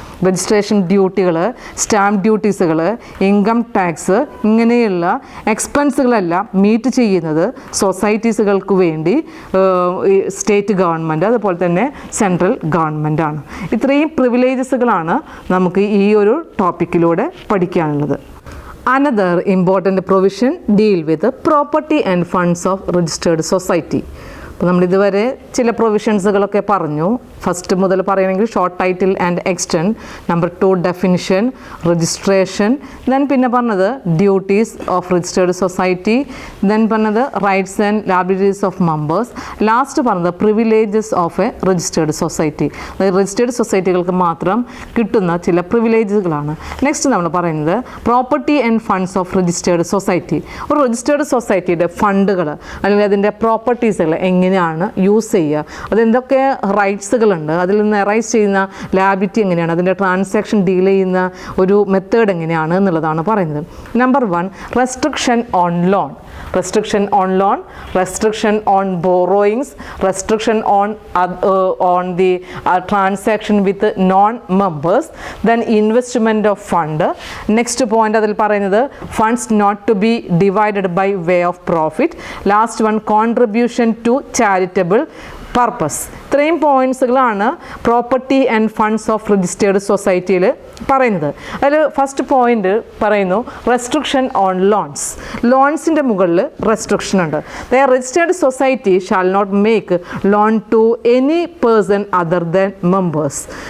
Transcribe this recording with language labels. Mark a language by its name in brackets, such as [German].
[Malayalam] Registration ഡ്യൂട്ടികൾ, stamp ഡ്യൂട്ടീസുകൾ, income tax ഇങ്ങനെയുള്ള എക്സ്പെൻസുകളെല്ലാം meet ചെയ്യുന്നത് സൊസൈറ്റീസുകൾക്ക് വേണ്ടി സ്റ്റേറ്റ് ഗവൺമെൻറ് അതുപോലെ തന്നെ സെൻട്രൽ ഗവൺമെൻറ്റാണ്. ഇത്രയും പ്രിവിലേജസുകളാണ് നമുക്ക് ഈ ഒരു ടോപ്പിക്കിലൂടെ പഠിക്കാനുള്ളത്. [English] Another important provision deal with the property and funds of registered society. [Malayalam] അപ്പോൾ നമ്മളിതുവരെ ചില പ്രൊവിഷൻസുകളൊക്കെ പറഞ്ഞു. ഫസ്റ്റ് മുതൽ പറയുകയാണെങ്കിൽ short title and extend, number 2 definition, registration, then പിന്നെ പറഞ്ഞത് duties of registered society, then പറഞ്ഞത് rights and liabilities of members, last പറഞ്ഞത് privileges of A registered society. അതായത് രജിസ്റ്റേർഡ് സൊസൈറ്റികൾക്ക് മാത്രം കിട്ടുന്ന ചില പ്രിവിലേജുകളാണ്. നെക്സ്റ്റ് നമ്മൾ പറയുന്നത് property and funds of registered society. ഒരു രജിസ്റ്റേർഡ് സൊസൈറ്റിയുടെ ഫണ്ടുകൾ അല്ലെങ്കിൽ അതിൻ്റെ പ്രോപ്പർട്ടീസുകൾ എങ്ങനെയാണ് യൂസ് ചെയ്യുക, അതെന്തൊക്കെ റൈറ്റ്സുകളുണ്ട്, അതിൽ നിന്ന് അറൈസ് ചെയ്യുന്ന ലാബിലിറ്റി എങ്ങനെയാണ്, അതിൻ്റെ ട്രാൻസാക്ഷൻ ഡീൽ ചെയ്യുന്ന ഒരു മെത്തേഡ് എങ്ങനെയാണ് എന്നുള്ളതാണ് പറയുന്നത്. [English] Number 1 restriction on loan. Restriction on loan, restriction on borrowings, restriction on the transaction with non-members, then investment of fund. Next point [Malayalam] അതിൽ പറയുന്നത് [English] funds not to be divided by way of profit. Last one contribution to charitable purpose. [Malayalam] ഇത്രയും പോയിൻറ്റ്സുകളാണ് property and funds of registered സൊസൈറ്റിയിൽ പറയുന്നത്. അതിൽ first point പറയുന്നു restriction on loans. ലോൺസിൻ്റെ മുകളിൽ restriction ഉണ്ട്. [English] The registered society shall not make loan to any person other than members.